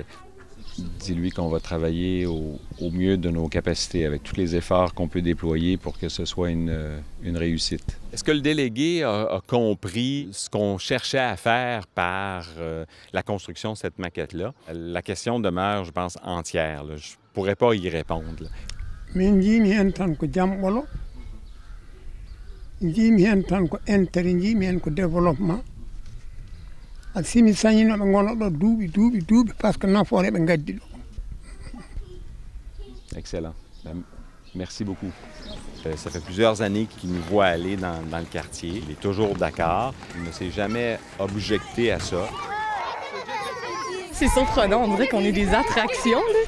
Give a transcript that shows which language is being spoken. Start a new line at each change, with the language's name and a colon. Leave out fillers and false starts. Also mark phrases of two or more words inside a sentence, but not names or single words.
French: Dis-lui qu'on va travailler au mieux de nos capacités, avec tous les efforts qu'on peut déployer pour que ce soit une réussite. Est-ce que le délégué a compris ce qu'on cherchait à faire par la construction de cette maquette-là? La question demeure, je pense, entière. Là. Je ne pourrais pas y répondre. Là.
Fula: Min jiimi hen tan ko jamɓolo jiimi hen tan ko intérêt jiimi hen ko développement a simi sañino ɓe gona ɗo duuɓi
French: par ce que
Fula: nafoore ɓe gaddi ɗo.
French: Excellent. Merci beaucoup. Ça fait plusieurs années qu'il nous voit aller dans le quartier. Il est toujours d'accord. Il ne s'est jamais objecté à ça. C'est surprenant, on dirait qu'on est des attractions, là.